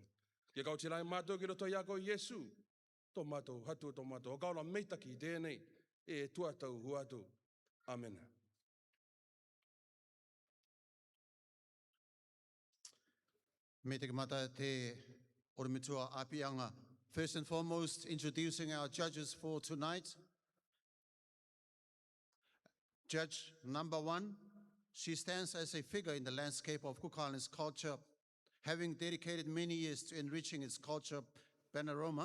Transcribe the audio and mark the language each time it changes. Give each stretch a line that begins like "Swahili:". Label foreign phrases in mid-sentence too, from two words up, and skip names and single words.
Rarotongan: Ki kauti rai mātou ki loto I ako Yesu, tō mātou hatu tō mātou. O kaula meitaki I tēnei, e tuatau huatu. Amen. Me te kamata te orimitua apianga.
English: First and foremost, introducing our judges for tonight. Judge number 1, she stands as a figure in the landscape of Cook Islands culture, having dedicated many years to enriching its culture panorama.